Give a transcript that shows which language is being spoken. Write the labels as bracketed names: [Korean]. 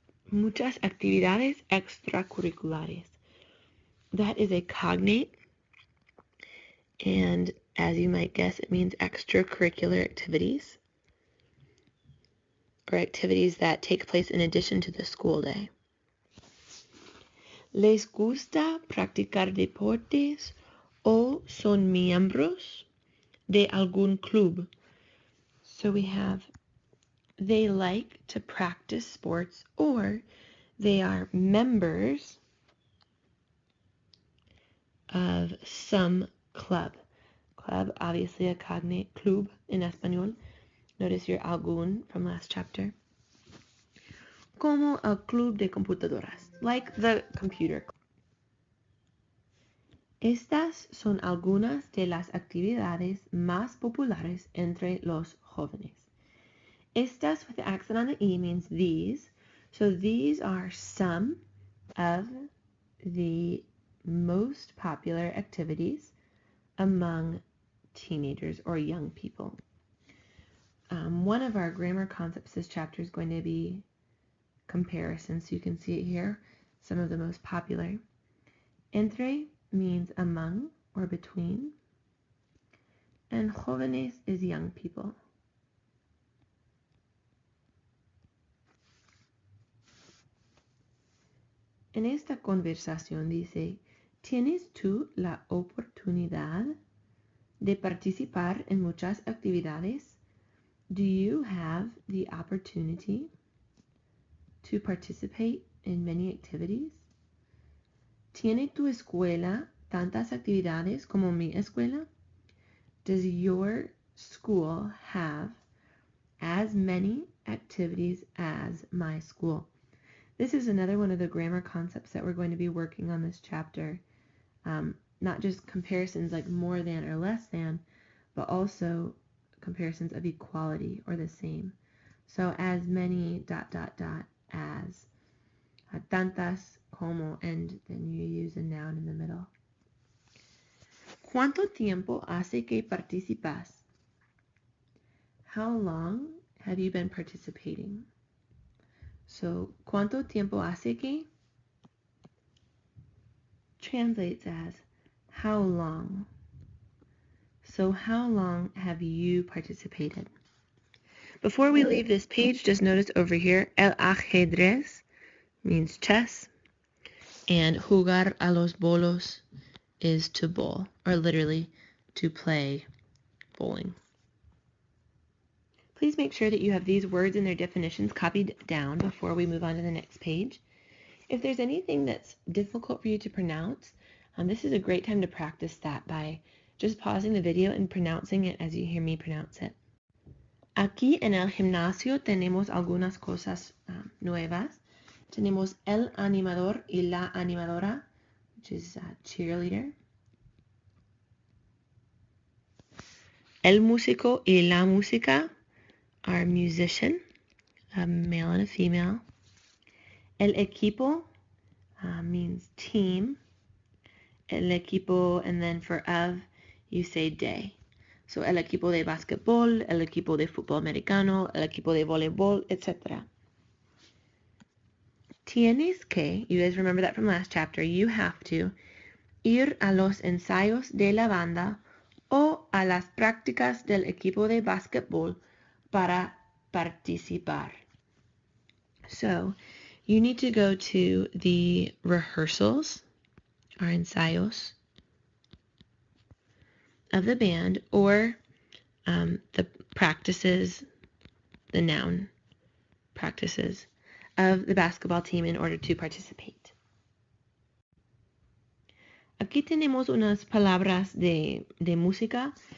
[Spanish] Muchas actividades extracurriculares. [English] That is a cognate, and as you might guess, it means extracurricular activities, or activities that take place in addition to the school day. [Spanish] ¿Les gusta practicar deportes o son miembros de algún club? [English] So we have they like to practice sports or they are members of some club. Club, obviously a cognate, club in Espanol. Notice your algún from last chapter. [Spanish] Como el club de computadoras, [English] like the computer club. [Spanish] Estas son algunas de las actividades más populares entre los jóvenes. [English] Estas with the accent on the E means these. So these are some of the most popular activities among teenagers or young people. One of our grammar concepts this chapter is going to be comparison. So you can see it here, some of the most popular. Entre means among or between. And jóvenes is young people. [Spanish] En esta conversación dice, ¿tienes tú la oportunidad de participar en muchas actividades? [English] Do you have the opportunity to participate in many activities? [Spanish] ¿Tiene tu escuela tantas actividades como mi escuela? [English] Does your school have as many activities as my school? This is another one of the grammar concepts that we're going to be working on this chapter. Not just comparisons like more than or less than, but also comparisons of equality or the same. So as many ... as. [Spanish] Tantas como, [English] and then you use a noun in the middle. [Spanish] ¿Cuánto tiempo hace que participas? [English] How long have you been participating? [Spanish] So, ¿cuánto tiempo hace que? [English] Translates as how long. So, how long have you participated? Before we leave this page, just notice over here, el ajedrez means chess, and [Spanish] jugar a los bolos [English] is to bowl, or literally to play bowling. Please make sure that you have these words and their definitions copied down before we move on to the next page. If there's anything that's difficult for you to pronounce, this is a great time to practice that by just pausing the video and pronouncing it as you hear me pronounce it. [Spanish] Aquí en el gimnasio tenemos algunas cosas nuevas. Tenemos el animador y la animadora, [English] which is a cheerleader. [Spanish] El músico y la música [English] are musician, a male and a female. El equipo means team. El equipo, and then for of, you say de. [Spanish] So el equipo de basquetbol, el equipo de fútbol americano, el equipo de voleibol, etc. Tienes que, [English] you guys remember that from last chapter, you have to [Spanish] ir a los ensayos de la banda o a las prácticas del equipo de básquetbol para participar. [English] So, you need to go to the rehearsals, or ensayos, of the band, or the practices, the noun practices of the basketball team in order to participate. [Spanish] Aquí tenemos unas palabras de música.